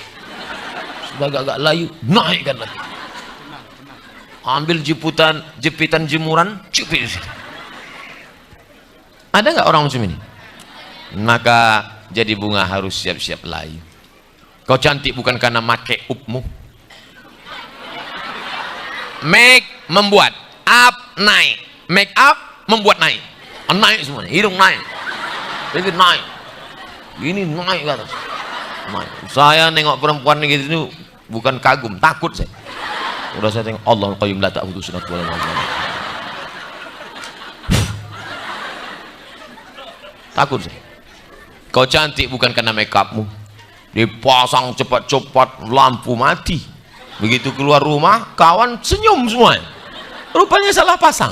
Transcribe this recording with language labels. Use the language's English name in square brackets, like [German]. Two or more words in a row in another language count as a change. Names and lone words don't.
[Indonesian] Sudah agak-agak layu, naikkan lagi. Ambil jepitan jemuran, jepit di situ. Ada nggak orang macam ini? Maka jadi bunga harus siap-siap layu. Kau cantik bukan karena make upmu. Make membuat, up naik, make up membuat naik, naik semuanya, hidung naik, bibir naik, gini naik ke atas. Naik. Saya nengok perempuan gitu ini bukan kagum, takut saya. [Arabic] Udah saya tengok الله قيوم لا تأخذه سنة ولا نوم. Takut saya. Kau cantik bukan karena make upmu, dipasang cepat-cepat lampu mati. Begitu keluar rumah, kawan senyum semua. Rupanya salah pasang.